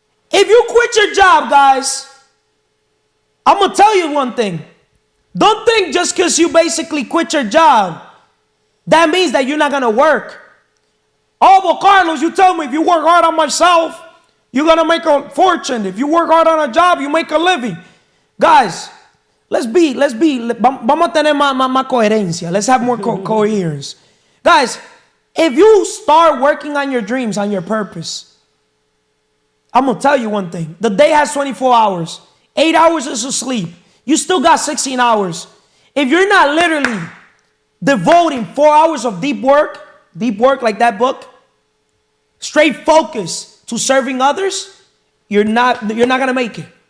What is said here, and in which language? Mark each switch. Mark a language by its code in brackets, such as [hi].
[en] If you quit your job, guys, I'm going to tell you one thing. Don't think just because you basically quit your job, that means that you're not going to work. Oh, well, Carlos, you tell me if you work hard on myself, you're going to make a fortune. If you work hard on a job, you make a living. [es] Guys, vamos a tener más coherencia. [en] Let's have more coherence. Guys, if you start working on your dreams, on your purpose, I'm going to tell you one thing. The day has 24 hours. 8 hours is to sleep. You still got 16 hours. If you're not literally devoting 4 hours of deep work like that book, straight focus to serving others, you're not gonna make it.